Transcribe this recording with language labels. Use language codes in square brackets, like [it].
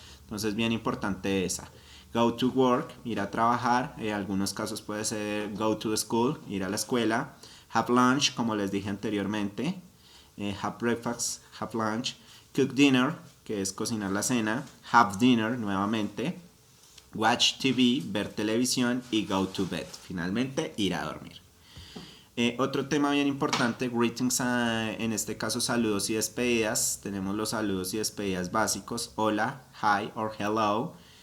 [es] Entonces bien importante esa. [en] Go to work, [es] ir a trabajar, en algunos casos puede ser [en] go to school, [es] ir a la escuela. [en] Have lunch, [es] como les dije anteriormente. [en] Have breakfast, have lunch. Cook dinner, [es] que es cocinar la cena. [en] Have dinner, [es] nuevamente. [en] Watch TV, [es] ver televisión. Y [en] go to bed, [es] finalmente ir a dormir. Otro tema bien importante, [en] greetings, [es] en este caso saludos y despedidas. Tenemos los saludos y despedidas básicos. Hola, [en] hi or hello.